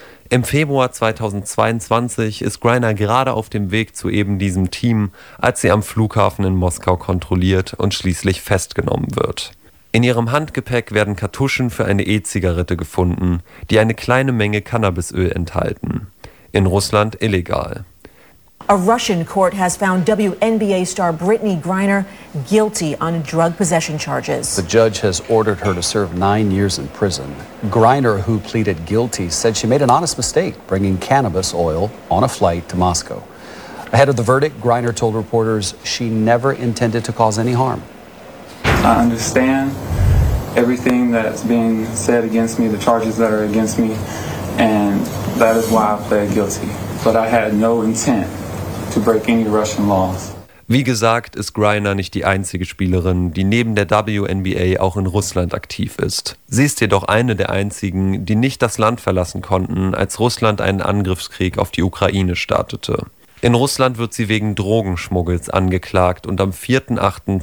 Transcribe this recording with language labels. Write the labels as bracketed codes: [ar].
[de] Im Februar 2022 ist Griner gerade auf dem Weg zu eben diesem Team, als sie am Flughafen in Moskau kontrolliert und schließlich festgenommen wird. In ihrem Handgepäck werden Kartuschen für eine E-Zigarette gefunden, die eine kleine Menge Cannabisöl enthalten. In Russland illegal. [en] A Russian court has found WNBA star Brittney Griner guilty on drug possession charges. The judge has ordered her to serve 9 years in prison. Griner, who pleaded guilty, said she made an honest mistake bringing cannabis oil on a flight to Moscow. Ahead of the verdict, Griner told reporters she never intended to cause any harm. I understand everything that's being said against me, the charges that are against me, and that is why I pled guilty. But I had no intent. To break any Russian laws. [de] Wie gesagt, ist Griner nicht die einzige Spielerin, die neben der WNBA auch in Russland aktiv ist. Sie ist jedoch eine der einzigen, die nicht das Land verlassen konnten, als Russland einen Angriffskrieg auf die Ukraine startete. In Russland wird sie wegen Drogenschmuggels angeklagt und am 4.8.